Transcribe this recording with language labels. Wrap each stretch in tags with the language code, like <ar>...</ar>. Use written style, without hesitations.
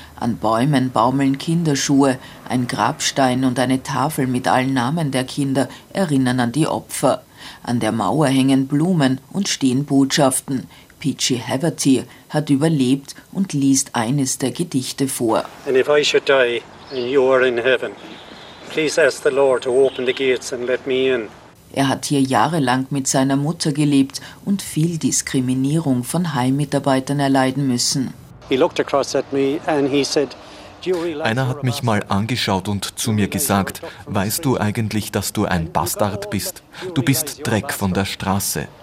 <de>An Bäumen baumeln Kinderschuhe, ein Grabstein und eine Tafel mit allen Namen der Kinder erinnern an die Opfer. An der Mauer hängen Blumen und stehen Botschaften. Pitchy Haverty hat überlebt und liest eines der Gedichte vor.</de> <en>And if I should die and you are in heaven, please ask the Lord to open the gates and let me in.</en> <de>Er hat hier jahrelang mit seiner Mutter gelebt und viel Diskriminierung von Heimmitarbeitern erleiden müssen.</de> <en>He looked across at me and he said,</en> <de>einer hat mich mal angeschaut und zu mir gesagt, weißt du eigentlich, dass du ein Bastard bist? Du bist Dreck von der Straße.</de>